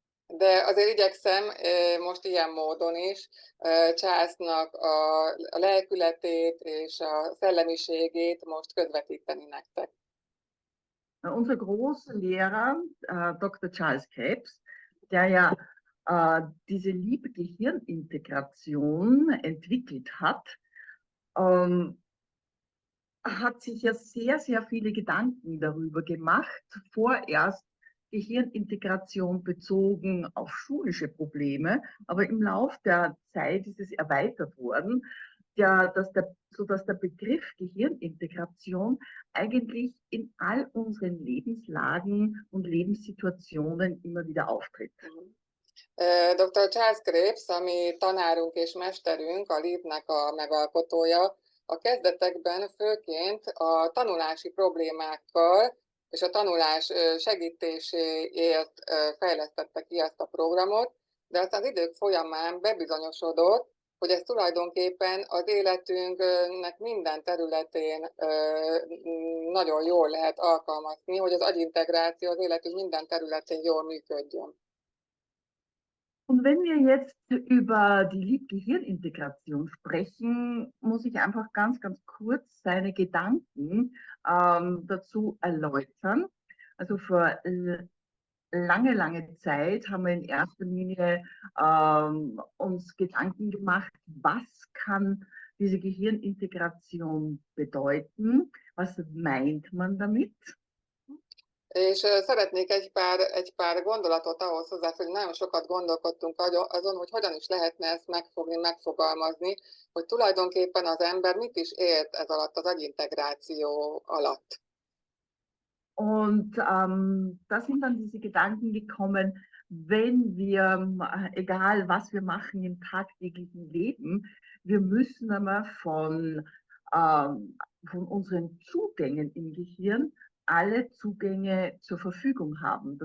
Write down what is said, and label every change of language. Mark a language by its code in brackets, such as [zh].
[hu] De azért igyekszem most ilyen módon is Charlesnak a lelkületét és a szellemiségét most közvetíteni nektek. [de] Unser großer Lehrer, Dr. Charles Krebs, der ja diese Liebe-Gehirnintegration entwickelt hat, hat sich ja sehr, sehr viele Gedanken darüber gemacht, vorerst Gehirnintegration bezogen auf schulische Probleme, aber im Lauf der Zeit ist es erweitert worden, sodass der Begriff Gehirnintegration eigentlich in all unseren Lebenslagen und Lebenssituationen immer wieder auftritt. [hu] Dr. Charles Krebs, ami tanárunk és mesterünk, a LEAP-nek a megalkotója, a kezdetekben főként a tanulási problémákkal és a tanulás segítéséért fejlesztette ki ezt a programot, de aztán az idők folyamán bebizonyosodott, hogy ez tulajdonképpen az életünknek minden területén nagyon jól lehet alkalmazni, hogy az agyintegráció az életünk minden területén jól működjön. [de] Und wenn wir jetzt über die Lieb-Gehirnintegration sprechen, muss ich einfach ganz, ganz kurz seine Gedanken dazu erläutern. Also vor lange, lange Zeit haben wir in erster Linie uns Gedanken gemacht, was kann diese Gehirnintegration bedeuten? Was meint man damit? [hu] És szeretnék egy pár gondolatot ahhoz hozzáfűzni, nagyon sokat gondolkodtunk azon, hogy hogyan is lehetne ezt megfogni, megfogalmazni, hogy tulajdonképpen az ember mit is ért ez alatt az agyintegráció alatt. [de] Und da sind dann diese Gedanken gekommen, wenn wir, egal was wir machen im tagtäglichen Leben, wir müssen einmal von unseren Zugängen im Gehirn alle Zugänge zur Verfügung haben.